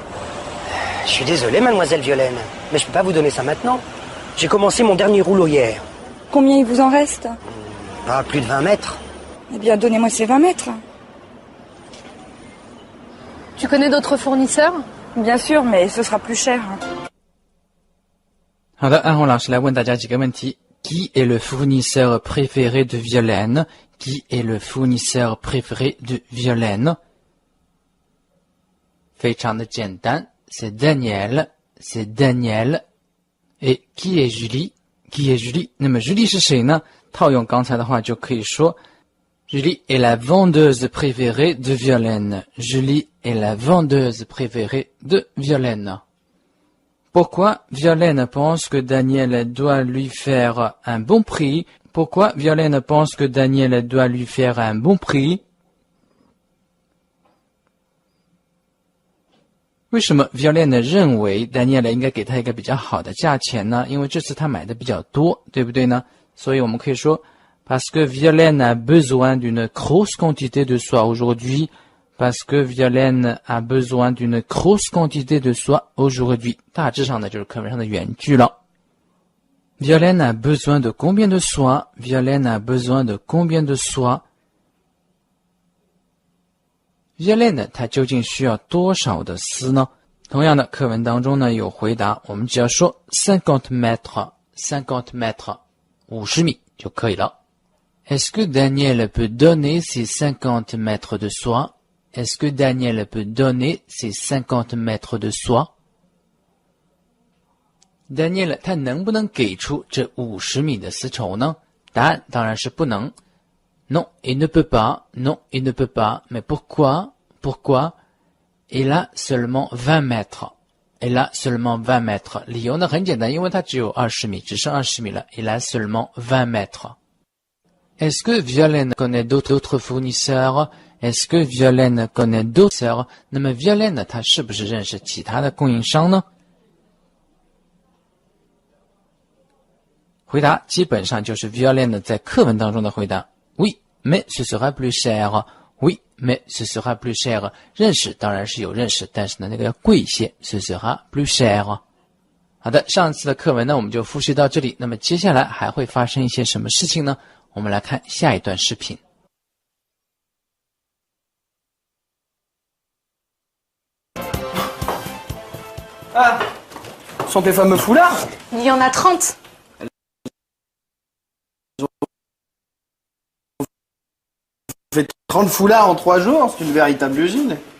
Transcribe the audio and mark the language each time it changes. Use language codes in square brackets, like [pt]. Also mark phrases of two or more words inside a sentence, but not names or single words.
[fr] Je suis désolé, mademoiselle Violaine, mais je peux pas vous donner ça maintenant. J'ai commencé mon dernier rouleau hier. Combien il vous en reste? Pas plus de 20 mètres. Eh bien, donnez-moi ces 20 mètres. Tu connais d'autres fournisseurs? Bien sûr, mais ce sera plus cher. [zh] 好的，安红老师来问大家几个问题。 [fr] Qui est le fournisseur préféré de Violaine? Qui est le fournisseur préféré de Violaine? [zh] 非常的简单， [fr] c'est Daniel, c'est Daniel. Et qui est Julie? Qui est Julie? [zh] 那么 Julie 是谁呢？套用刚才的话就可以说 [fr] Julie est la vendeuse préférée de Violaine. Julie est la vendeuse préférée de Violaine. Pourquoi Violaine pense que Daniel doit lui faire un bon prix? Pourquoi Violaine pense que Daniel doit lui faire un bon prix? [zh] 为什么 Violaine 认为 Daniel 应该给他一个比较好的价钱呢？因为这次他买的比较多，对不对呢？所以我们可以说 [fr] Parce que Violaine a besoin d'une grosse quantité de soie aujourd'hui. Parce que Violaine a besoin d'une grosse quantité de soie aujourd'hui. [zh] 大致上呢就是课文上的原句了。 [fr] Violaine a besoin de combien de soie? Violaine a besoin de combien de soie? [zh] Violaine 她究竟需要多少的丝呢？同样的课文当中呢有回答，我们只要说 [fr] 50 mètres, 50 mètres, [zh] 50 米就可以了。 [fr] Est-ce que Daniel peut donner ces 50 mètres de soie? Est-ce que Daniel peut donner ces 50 mètres de soie? [zh] Daniel 他能不能给出这50米的丝绸呢？答案当然是不能。 [fr] Non, il ne peut pas. Non, il ne peut pas. Mais pourquoi? Pourquoi? Il a seulement 20 mètres. Il a seulement 20 mètres. [zh] 理由呢很简单，因为他只有20米，只剩20 米了。 [fr] Il a seulement 20 mètres. Est-ce que Violaine connaît d'autres fournisseurs? Est-ce que Violaine connaît d'autres? [zh] 那么 Violaine 她是不是认识其他的供应商呢？回答基本上就是 Violaine 在课文当中的回答。 [fr] Oui, mais ce sera plus cher. Oui, mais ce sera plus cher. [zh] 认识当然是有认识，但是呢那个要贵一些。 [fr] Ce sera plus cher. [zh] 好的，上次的课文呢我们就复习到这里。那么接下来还会发生一些什么事情呢？我们来看下一段视频。 [fr] Ah, sont tes fameux foulards? Il y en a 30. Faites 30 foulards en 3 jours, c'est une véritable usine.